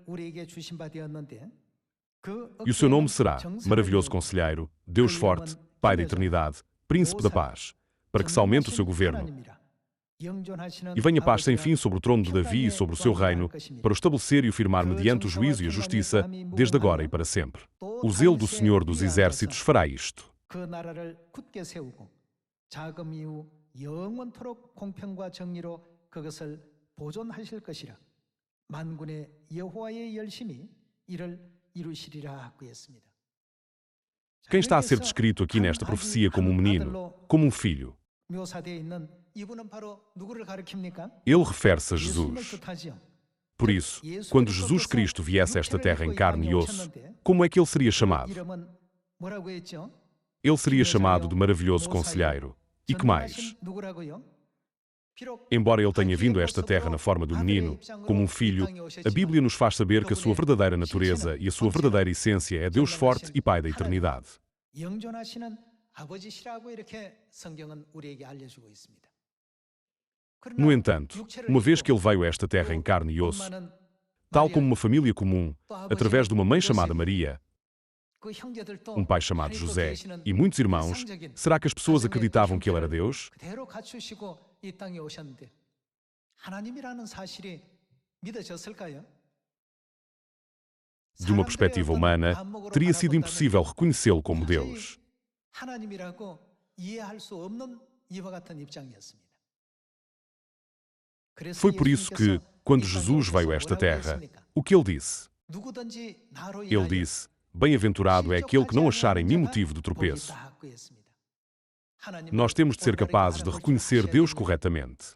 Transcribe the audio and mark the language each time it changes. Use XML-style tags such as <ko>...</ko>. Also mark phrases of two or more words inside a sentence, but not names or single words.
<pt>E o seu nome será Maravilhoso Conselheiro, Deus Forte, Pai da Eternidade, Príncipe da Paz, para que se aumente o seu governo. E venha paz sem fim sobre o trono de Davi e sobre o seu reino, para o estabelecer e o firmar mediante o juízo e a justiça, desde agora e para sempre. O zelo do Senhor dos Exércitos fará isto.</pt> <ko>영원토록 공평과 정의로 그것을 보존하실 것이라. 만군의 여호와의 열심히 이를 이루시리라 하고 했습니다.</ko> <pt>Quem está a ser descrito aqui nesta profecia como um menino, como um filho?</pt> <ko>묘사되어 있는 이분은 바로 누구를 가리킵니까?</ko> <pt>Ele refere-se a</pt> <ko>예수님을 Jesus. 뜻하지요.</ko> <pt>Por isso, quando Jesus Cristo viesse a esta terra em carne e osso, como é que ele seria chamado?</pt> <ko>이름은 뭐라고 했죠?</ko> <pt>Ele seria chamado de maravilhoso conselheiro. E que mais?</pt> <ko>전능하신 누구라고요? 비록</ko> <pt>Embora ele tenha vindo a esta terra na forma de um menino, como um filho, a Bíblia nos faz saber que a sua verdadeira natureza e a sua verdadeira essência é Deus forte e Pai da eternidade.</pt> <ko>영존하시는 아버지시라고 이렇게 성경은 우리에게 알려주고 있습니다.</ko> <pt>No entanto, uma vez que ele veio a esta terra em carne e osso, tal como uma família comum, através de uma mãe chamada Maria, um pai chamado José e muitos irmãos, será que as pessoas acreditavam que ele era Deus?</pt> <ko>그대로 갖추시고 이 땅에 오셨는데 하나님이라는 사실이 믿어졌을까요?</ko> <pt>De uma perspectiva humana, teria sido impossível reconhecê-lo como Deus.</pt> <ko>하나님이라고 이해할 수 없는 이와 같은 입장이었습니다.</ko> <pt>Foi por isso que, quando Jesus veio a esta terra, o que ele disse? Ele disse: bem-aventurado é aquele que não achar em mim motivo de tropeço. Nós temos de ser capazes de reconhecer Deus corretamente.</pt>